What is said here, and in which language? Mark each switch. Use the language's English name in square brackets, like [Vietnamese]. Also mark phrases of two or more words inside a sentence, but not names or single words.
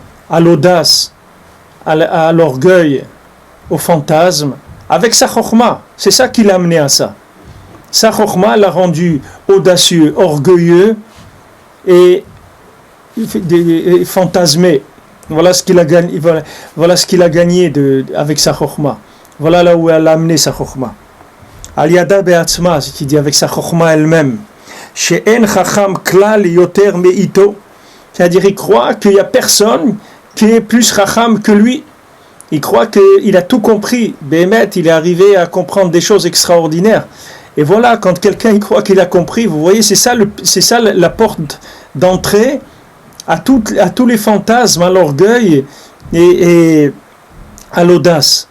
[French] À l'audace, à l'orgueil, au fantasme, avec sa chokhma. C'est ça qui l'a amené à ça. Sa chokhma l'a rendu audacieux, orgueilleux et fantasmé. Voilà ce qu'il a gagné, voilà ce qu'il a gagné avec sa chokhma. Voilà là où elle a amené sa chokhma. [Hebrew] על ידה בעצמה, [French] c'est qui dit avec sa chokhma elle-même. [Hebrew] שאין חכם כלל יותר ממנו. [French] C'est-à-dire il croit qu'il n'y a personne qui est plus chacham que lui. Il croit qu'il a tout compris. Béhémet, il est arrivé à comprendre des choses extraordinaires. Et voilà, quand quelqu'un il croit qu'il a compris, vous voyez, c'est ça la porte d'entrée à tous les fantasmes, à l'orgueil et à l'audace.